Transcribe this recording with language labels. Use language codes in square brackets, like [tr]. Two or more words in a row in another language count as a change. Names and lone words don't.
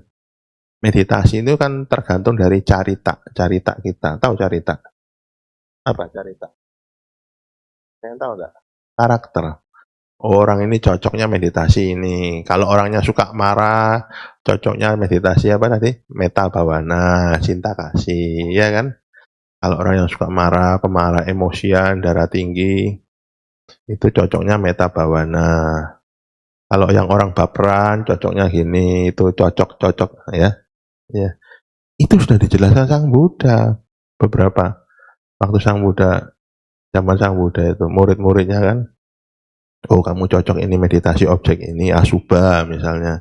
[id] Meditasi itu kan tergantung dari carita kita. Tahu carita? Apa carita? Yang tahu nggak? Karakter. Orang ini cocoknya meditasi ini. Kalau orangnya suka marah, cocoknya meditasi apa tadi? [pi] Metta bhavana, [id] cinta kasih, ya kan? Kalau orang yang suka marah, pemarah, emosian, darah tinggi, itu cocoknya [pi] metta bhavana. [id] Kalau yang orang baperan, cocoknya gini, itu cocok, ya. Ya. Itu sudah dijelaskan Sang Buddha. Beberapa waktu Sang Buddha, zaman Sang Buddha itu, murid-muridnya kan, oh kamu cocok ini meditasi objek ini, asubha misalnya.